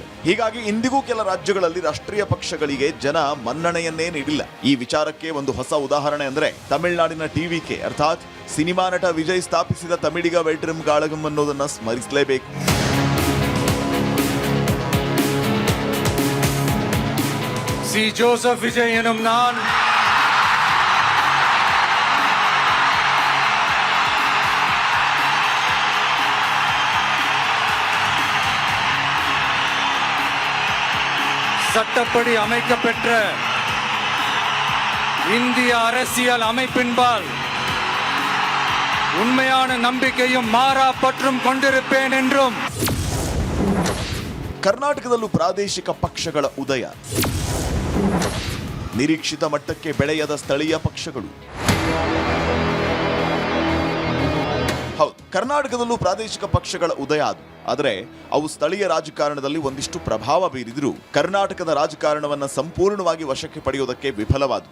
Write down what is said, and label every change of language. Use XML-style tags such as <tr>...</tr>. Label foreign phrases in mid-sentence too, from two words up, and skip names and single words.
<kn>ಹೀಗಾಗಿ ಇಂದಿಗೂ ಕೆಲ ರಾಜ್ಯಗಳಲ್ಲಿ ರಾಷ್ಟ್ರೀಯ ಪಕ್ಷಗಳಿಗೆ ಜನ ಮನ್ನಣೆಯನ್ನೇ ನೀಡಿಲ್ಲ. ಈ ವಿಚಾರಕ್ಕೆ ಒಂದು ಹೊಸ ಉದಾಹರಣೆ ಅಂದ್ರೆ ತಮಿಳುನಾಡಿನ ಟಿವಿಕೆ ಅರ್ಥಾತ್ ಸಿನಿಮಾ ನಟ ವಿಜಯ್ ಸ್ಥಾಪಿಸಿದ ತಮಿಳಿಗ ವೆಟ್ರಂ ಕಾಳಗಂ ಅನ್ನೋದನ್ನ ಸ್ಮರಿಸಲೇಬೇಕು.</kn> <ta>ಸಿ ಜೋಸೆಫ್ ವಿಜಯ್ ಎನ್ನುம் நான் சட்டப்படி அமைக்கப்பெற்ற இந்திய அரசியல் அமைப்பின்பால் உண்மையான நம்பிக்கையும் மாறா பற்றும் கொண்டிருப்பேன் என்றும்.</ta> <kn>ಕರ್ನಾಟಕದಲ್ಲೂ ಪ್ರಾದೇಶಿಕ ಪಕ್ಷಗಳ ಉದಯ, ನಿರೀಕ್ಷಿತ ಮಟ್ಟಕ್ಕೆ ಬೆಳೆಯದ ಸ್ಥಳೀಯ ಪಕ್ಷಗಳು. ಹೌದು, ಕರ್ನಾಟಕದಲ್ಲೂ ಪ್ರಾದೇಶಿಕ ಪಕ್ಷಗಳ ಉದಯ ಆದರೆ ಅವು ಸ್ಥಳೀಯ ರಾಜಕಾರಣದಲ್ಲಿ ಒಂದಿಷ್ಟು ಪ್ರಭಾವ ಬೀರಿದ್ರು ಕರ್ನಾಟಕದ ರಾಜಕಾರಣವನ್ನ ಸಂಪೂರ್ಣವಾಗಿ ವಶಕ್ಕೆ ಪಡೆಯುವುದಕ್ಕೆ ವಿಫಲವಾದವು.</kn>